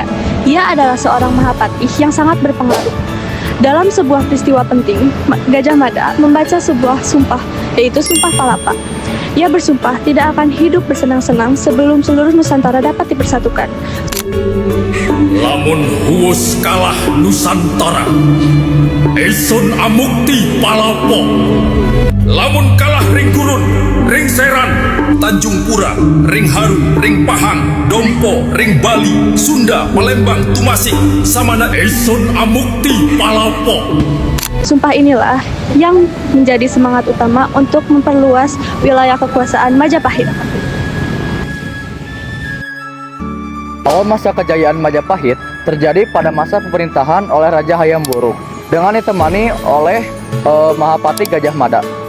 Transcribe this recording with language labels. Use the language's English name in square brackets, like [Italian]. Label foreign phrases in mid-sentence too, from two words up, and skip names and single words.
[Indonesian] Ia adalah seorang Mahapatih yang sangat berpengaruh. Dalam sebuah peristiwa penting, Gajah Mada membaca sebuah sumpah, yaitu Sumpah Palapa. Ia bersumpah tidak akan hidup bersenang-senang sebelum seluruh Nusantara dapat dipersatukan. [Kawi] Lamun huwus kalah Nusantara, esun amukti palapo. Lamun kalah ring Gurun, ring Seran, Tanjung Pura, ring Haru, ring Pahang, Dompo, ring Bali, Sunda, Palembang, Tumasik, samana esun amukti palapo. [Indonesian] Sumpah inilah yang menjadi semangat utama untuk memperluas wilayah kekuasaan Majapahit. Awal masa kejayaan Majapahit terjadi pada masa pemerintahan oleh Raja Hayam Wuruk dengan ditemani oleh Mahapati Gajah Mada.